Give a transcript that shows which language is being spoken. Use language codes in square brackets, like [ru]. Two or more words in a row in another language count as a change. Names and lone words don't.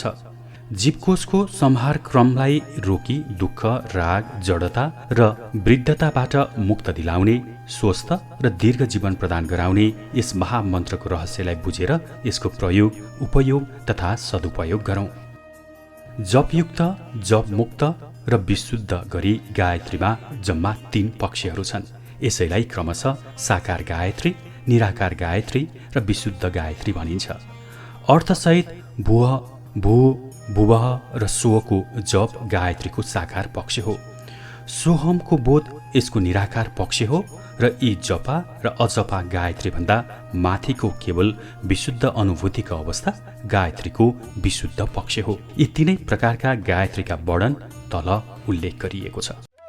[ne] जीवकोशको संहार क्रमलाई रोकी दुःख, राग, जडता र वृद्धताबाट मुक्त दिलाउने, स्वस्थ र दीर्घ जीवन प्रदान गराउने यस महामन्त्रको रहस्यलाई बुझेर यसको प्रयोग, उपयोग तथा सदुपयोग गरौँ। जपयुक्त, जपमुक्त र विशुद्ध गरी गायत्रीमा जम्मा 3 पक्षहरू छन्। यसैलाई क्रमशः साकार गायत्री, निराकार गायत्री र विशुद्ध गायत्री भनिन्छ। अर्थसहित भुव, भू, भुवः र स्वको जप गायत्रीको साकार पक्ष हो। सोहमको बोध यसको निराकार पक्ष हो र यी जपा र अजपा गायत्री भन्दा माथिको केवल विशुद्ध अनुभूतिको अवस्था गायत्रीको विशुद्ध पक्ष हो। यी 3 प्रकारका गायत्रीका वर्णन तल उल्लेख गरिएको छ।